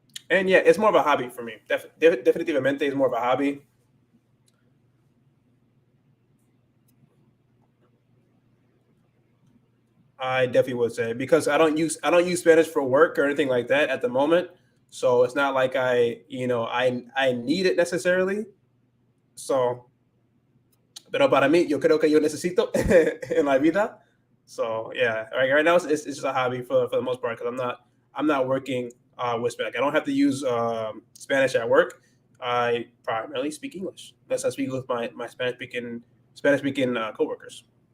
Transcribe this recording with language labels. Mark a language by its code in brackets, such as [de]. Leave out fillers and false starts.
[en] And yeah, it's more of a hobby for me. Definitivamente, it's more of a hobby. I definitely would say, because I don't use Spanish for work or anything like that at the moment. So it's not like I need it necessarily. [es] So, pero para mí, yo creo que yo necesito en la vida. [en] So yeah, right now it's just a hobby for the most part, because I'm not working with Spanish. I don't have to use Spanish at work. I primarily speak English. Unless I speak with my Spanish speaking coworkers.